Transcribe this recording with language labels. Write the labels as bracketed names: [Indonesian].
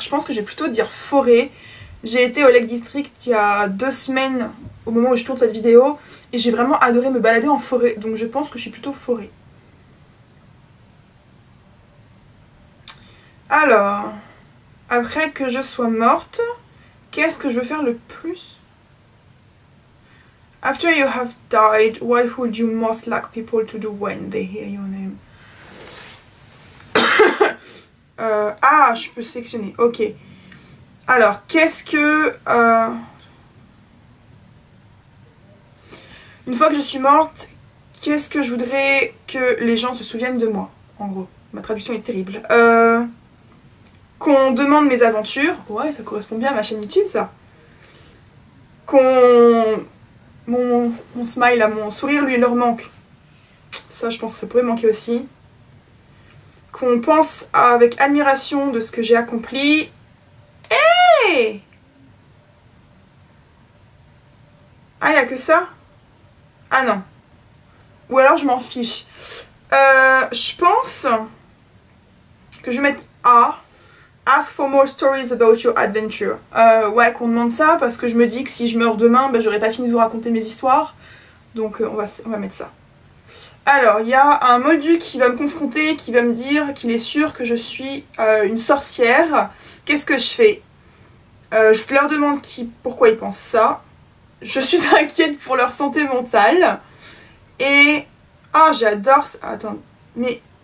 [French] Je pense que je vais plutôt dire forêt. J'ai été au Lake District il y a 2 semaines au moment où je tourne cette vidéo et j'ai vraiment adoré me balader en forêt, donc je pense que je suis plutôt forêt. Alors, après que je sois morte, qu'est-ce que je veux faire le plus? [English] After you have died, what would you most like people to do when they hear your name? [French] Ah, je peux sélectionner, ok. Alors, qu'est-ce que... Une fois que je suis morte, qu'est-ce que je voudrais que les gens se souviennent de moi? En gros, ma traduction est terrible. Qu'on demande mes aventures. Ouais, ça correspond bien à ma chaîne YouTube, ça. Qu'on... Mon smile, mon sourire lui leur manque. Ça je pense que ça pourrait manquer aussi. Qu'on pense avec admiration de ce que j'ai accompli. Hey! Ah, il n'y a que ça? Ah non. Ou alors je m'en fiche. Je pense que je vais mettre A. [English] Ask for more stories about your adventure. [French] Ouais, qu'on demande ça parce que je me dis que si je meurs demain, bah, j'aurais pas fini de vous raconter mes histoires. Donc on va mettre ça. Alors, il y a un moldu qui va me confronter, qui va me dire qu'il est sûr que je suis une sorcière. Qu'est-ce que je fais? Je leur demande pourquoi ils pensent ça. Je suis inquiète pour leur santé mentale. Et... Ah, j'adore ça. Attends, mais...